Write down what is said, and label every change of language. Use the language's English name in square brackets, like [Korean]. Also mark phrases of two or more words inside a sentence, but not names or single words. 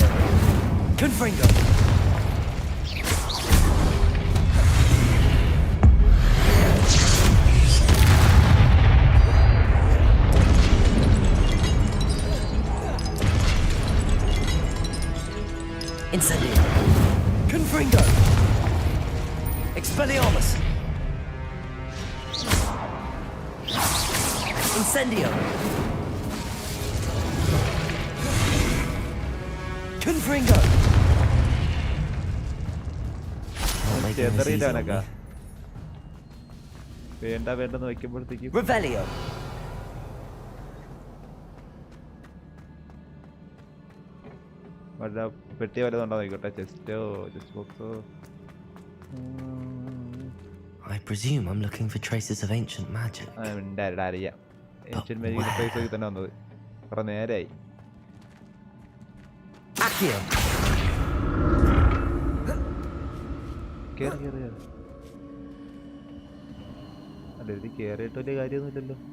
[Latin] Confringo. Incendio. Confringo. Expelliarmus. Incendio. Confringo. [Malayalam] ചെതറിയിട്ടാനൊക്കെ വേണ്ടെന്ന് വയ്ക്കുമ്പോഴത്തേക്കും [Latin] Revelio. [Malayalam] വല്ല പെട്ടി വല്ലതുണ്ടോ നോക്കട്ടെ. ചെസ്റ്റോ, [English] chest boxo. I presume I'm looking for traces of ancient magic. [Malayalam] അറിയാം. [English] ancient magic place [Malayalam] തന്നെ വന്നത് കുറെ നേരായി. [Latin] Accio. [Malayalam] കേറി അല്ല, ഇത് കേറിയിട്ട് വലിയ കാര്യമൊന്നുമില്ലല്ലോ.